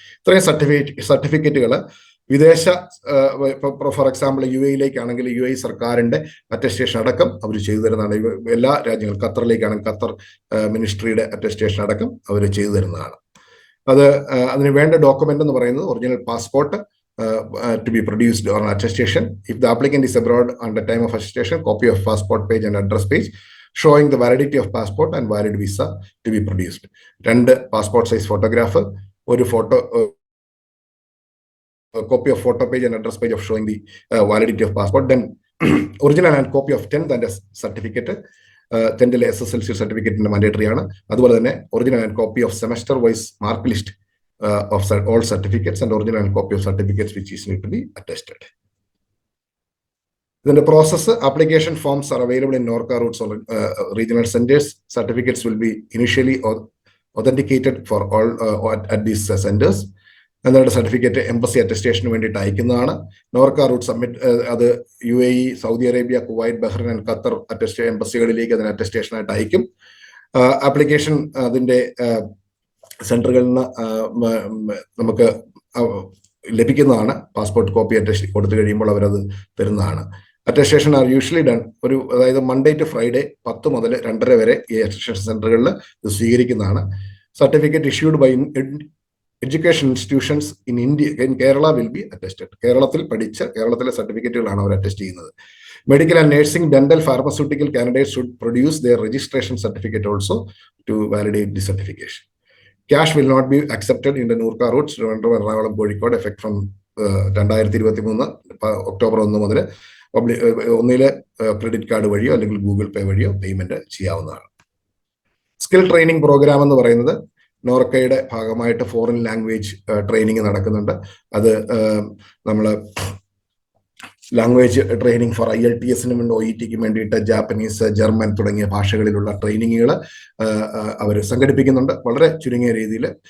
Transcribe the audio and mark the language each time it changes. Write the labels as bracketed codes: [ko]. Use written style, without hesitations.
[ml] ഇത്രയും സർട്ടിഫിക്കറ്റുകൾ വിദേശ, ഫോർ എക്സാമ്പിൾ UAE-യിലേക്കാണെങ്കിൽ UAE സർക്കാരിന്റെ അറ്റസ്റ്റേഷൻ അടക്കം അവർ ചെയ്തു തരുന്നതാണ്. എല്ലാ രാജ്യങ്ങളും, ഖത്തറിലേക്കാണെങ്കിൽ ഖത്തർ മിനിസ്ട്രിയുടെ അറ്റസ്റ്റേഷൻ അടക്കം അവർ ചെയ്തു തരുന്നതാണ്. അതിന് വേണ്ട ഡോക്യുമെന്റ് എന്ന് പറയുന്നത് original passport [en] to be produced on attestation. If the applicant is abroad on the time of attestation, copy of passport page and address page showing the validity of passport and valid visa to be produced. 2 passport size photograph, [ml] ഒരു photo, [en] copy of photo page and address page of showing the validity of passport. Then original and copy of 10th and certificate. 10th SSLC certificate mandatory [ml] ആണ്. അതുപോലെ തന്നെ [en] Original and copy of semester wise mark list of all certificates and original copy of certificates which is need to be attested. Then the process, application forms are available in Norca Roots or regional centers. Certificates will be initially authenticated for all at these centers. And then the certificate embassy attestation [ml] വേണ്ടിയിട്ട് അയക്കുന്നതാണ്. Norka root submit അത് UAE, Saudi Arabia, Kuwait, Bahrain and Qatar എംബസികളിലേക്ക് അതിന് attestation ആയിട്ട് അയക്കും. Application അതിന്റെ സെന്ററുകളിൽ നിന്ന് നമുക്ക് ലഭിക്കുന്നതാണ്. Passport copy attest കൊടുത്തു കഴിയുമ്പോൾ അവരത് തരുന്നതാണ്. [en] attestation are usually done [ml] അതായത് മൺഡേ ടു ഫ്രൈഡേ 10 മുതൽ 2:30 വരെ ഈ അറ്റസ്റ്റേഷൻ സെന്ററുകളിൽ ഇത് സ്വീകരിക്കുന്നതാണ്. [en] Certificate issued by education institutions in Kerala will be attested. [ml] കേരളത്തിൽ പഠിച്ച കേരളത്തിലെ സർട്ടിഫിക്കറ്റുകളാണ് അവർ അറ്റസ്റ്റ് ചെയ്യുന്നത്. [en] Medical and nursing, dental, pharmaceutical candidates should produce their registration certificate also to validate the certification. Cash will not be accepted in the Norca Roots, Ernakulam, Kozhikode, effect from [ml] 2023 October 1 മുതൽ ഒന്നിലെ credit card വഴിയോ അല്ലെങ്കിൽ Google പേ വഴിയോ payment ചെയ്യാവുന്നതാണ്. Skill training programme എന്ന് പറയുന്നത് നോർക്കയുടെ ഭാഗമായിട്ട് foreign language training നടക്കുന്നുണ്ട്. അത് നമ്മൾ ലാംഗ്വേജ് ട്രെയിനിങ് ഫോർ IELTS-നും OET-ക്കും വേണ്ടിയിട്ട് ജാപ്പനീസ്, ജർമ്മൻ തുടങ്ങിയ ഭാഷകളിലുള്ള ട്രെയിനിങ്ങുകൾ അവർ സംഘടിപ്പിക്കുന്നുണ്ട് വളരെ ചുരുങ്ങിയ രീതിയിൽ.